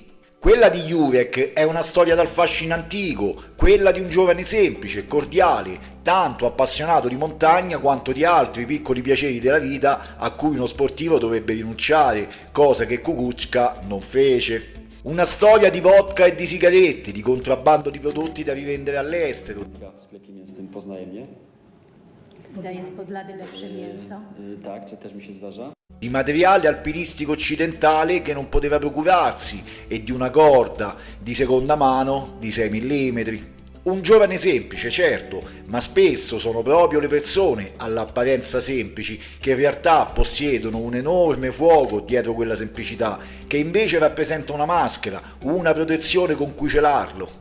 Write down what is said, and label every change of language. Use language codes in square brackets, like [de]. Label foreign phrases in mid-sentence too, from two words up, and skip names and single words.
[it] Quella di Jurek è una storia dal fascino antico, quella di un giovane semplice, cordiale, tanto appassionato di montagna quanto di altri piccoli piaceri della vita a cui uno sportivo dovrebbe rinunciare, cosa che Kukuczka non fece. Una storia di vodka e di sigarette, di contrabbando di prodotti da rivendere all'estero. [pl] Sklepie mięsnym poznaję mnie. Daje spod lady lepsze mięso. Tak, co też mi się zdarza. [it] Di materiale alpinistico occidentale che non poteva procurarsi e di una corda di seconda mano di 6 mm. Un giovane semplice, certo, ma spesso sono proprio le persone all'apparenza semplici che in realtà possiedono un enorme fuoco dietro quella semplicità, che invece rappresenta una maschera, una protezione con cui celarlo.